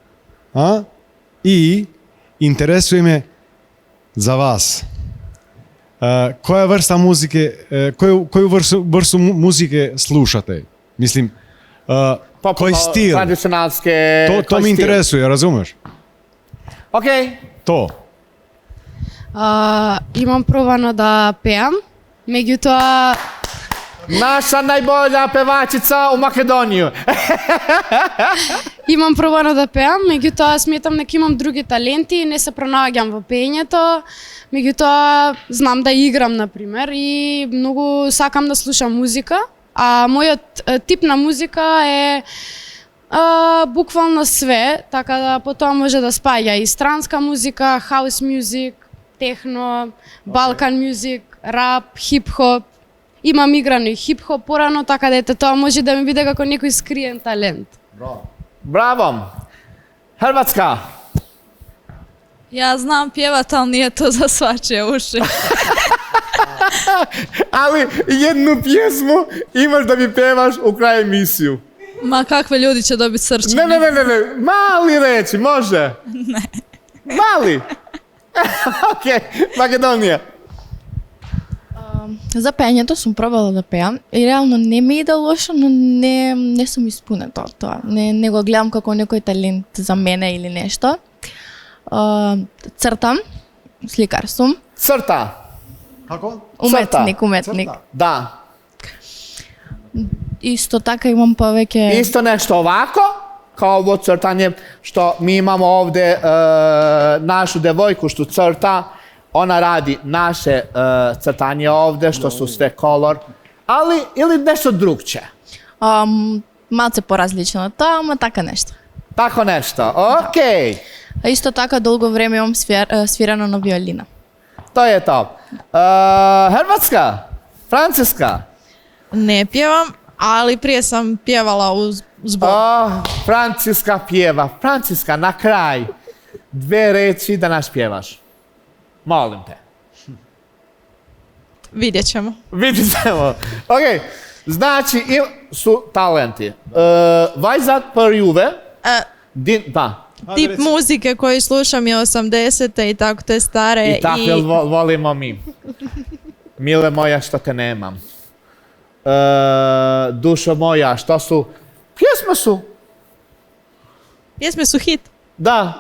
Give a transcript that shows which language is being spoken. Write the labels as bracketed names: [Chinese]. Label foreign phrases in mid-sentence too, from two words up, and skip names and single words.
[Serbian] I interesuje me za vas. Koja vrsta muzike, koju vrstu muzike slušate? Mislim, koji stil? Tradicionalske... To me interesuje, razumeš? Ok. To. [Macedonian] Имам пробано да пеам, меѓутоа [Serbian] Naša najbolja pevačica u Makedoniju. [Macedonian] Имам пробано да пеам, меѓутоа сметам дека имам други таленти, не се пронаоѓам во пеењето, меѓутоа знам да играм, например, и многу сакам да слушам музика, а мојот тип на музика е буквално све, така да потоа може да спаѓа и странска музика, [English] house music, [Macedonian] техно, [English] Balkan music, [Macedonian] рап, хип-хоп. Имам играно и хип-хоп порано, така да ете тоа може да ми биде како некој скриен талент. [Serbian] Bravo. Hrvatska. [Croatian] Ja znam pjevat, ali nije to za svačije uši. [Serbian] Ali jednu pjesmu imaš da mi pevaš u kraju emisiju. [Croatian] Ma kakve ljudi će dobiti srčani? [Serbian] Ne. Mali reći, može? Ne. Mali? Ok, Makedonija. [Macedonian] За пеењето сум пробала да пеам и реално не ми иде лошо, но не сум испунета од тоа. Не го гледам како некој талент за мене или нешто. Цртам, сликар сум. Црта? Како? Уметник. Da. Исто така имам повеќе... [Serbian] Isto nešto ovako, kao ovo crtanje što mi imamo ovde našu devojku što crta. Ona radi naše crtanje ovde, što su sve kolor, ali ili nešto drugče? [Macedonian] Малце поразлично од тоа, ама така нешто. [Serbian] Tako nešto, okej. [Macedonian] Isto taka dolgo vreme imam svirano na violina. [Serbian] To je to. Hrvatska, Francuska. [Croatian] Ne pjevam, ali prije sam pjevala u zboru. [Serbian] Francuska pjeva. Francuska, na kraj. 2 reči da nas pjevaš. Molim te. [Croatian] Vidjet ćemo. [Serbian] Ok, znači su talenti. [Albanian] Vajzat për juve. [Croatian] Tip muzike koji slušam je 80-te i tako te stare. [Serbian] I tako volimo mi. Mile moja što te nemam. Dušo moja, što su? Pjesme su hit. Da.